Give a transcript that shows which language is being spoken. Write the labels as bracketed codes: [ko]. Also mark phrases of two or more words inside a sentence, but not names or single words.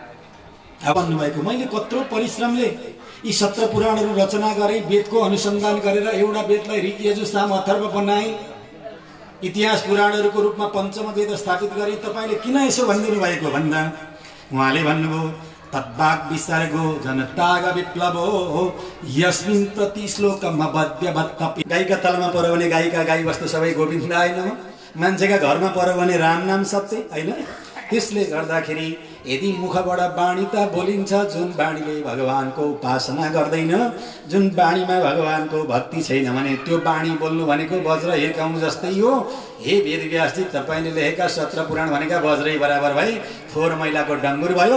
[ne] अब भन्नुभएको मैले कत्रो परिश्रमले यी 17 पुराणहरू रचना गरेँ, वेदको अनुसन्धान गरेर एउटा वेदलाई ऋग यजुः साम अथर्व बनाएँ, इतिहास पुराणहरूको रूपमा पञ्चम वेद स्थापित गरेँ। तपाईँले किन यसो भनिदिनु भएको भन्दा उहाँले भन्नुभयो [sa] तद्वाग विसर्गो जनताग विप्लवो यस्मिन् प्रति श्लोकमा बद्यवत्तपि। [ne] गाईका तलमा पर्यो भने गाईका गाई वस्तु सबै [sa] गोविन्दाय नमः, [ne] मान्छेका घरमा पर्यो भने राम नाम सत्य होइन। त्यसले गर्दाखेरि यदि मुखबाट बाणी त बोलिन्छ, जुन बाणीले भगवानको उपासना गर्दैन, जुन बाणीमा भगवानको भक्ति छैन भने त्यो बाणी बोल्नु भनेको वज्र हिर्काउनु जस्तै हो। हे वेदव्यासजी, तपाईँले लेखेका 17 पुराण भनेका वज्रै बराबर भए, फोहोर मैलाको डङ्गुर भयो।